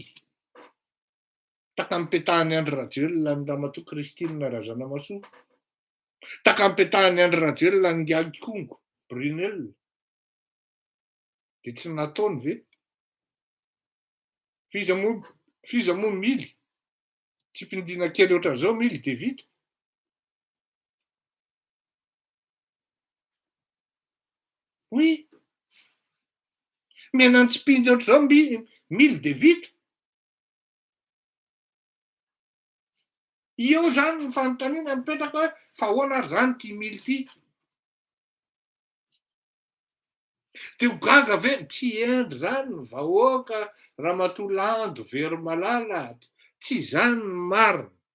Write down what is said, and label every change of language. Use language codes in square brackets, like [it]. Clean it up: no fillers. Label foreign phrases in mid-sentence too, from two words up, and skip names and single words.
[mg] Taka mipetahan'ny Andry Rajoelina ny Ramatoa Christine Razanamahasoa. Taka mipetahan'ny Andry Rajoelina ny Ngiahy Kongo Brunel. Dia tsy nataony ve? Fiza moa mily. Tsy mpindina kely ohatran'izao mily dia vita. Oui. Mais nan tsy mpindy ohatran'izao mily dia vita. Io zany ny fanontaniana mipetraka hoe fa ahoana ary zany ty mily ity. Teo gaga ve tsy endry zany ny vahoaka Ramatolando Veromalala, tsy zany ny marina.